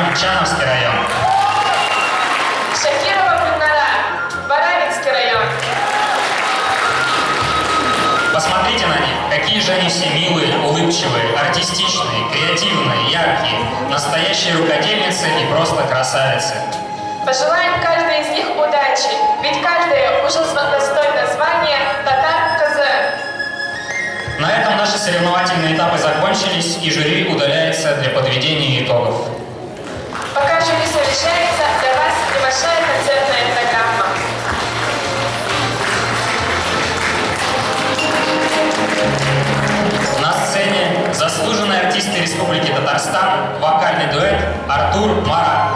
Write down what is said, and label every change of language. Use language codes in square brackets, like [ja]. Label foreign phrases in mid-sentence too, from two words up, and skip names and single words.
[ru] Ульяновский район. Шакирова Гульнара, Баранинский район. Посмотрите на них, какие же они все милые, улыбчивые, артистичные, креативные, яркие, настоящие рукодельницы и просто красавицы. Пожелаем каждой из них удачи, ведь каждая уже достойна звания татар-казы. На этом наши соревновательные этапы закончились, и жюри удаляется для подведения итогов. Пока жюри совещается, для вас небольшая концертная программа. На сцене заслуженные артисты Республики Татарстан, вокальный дуэт Артур Мара.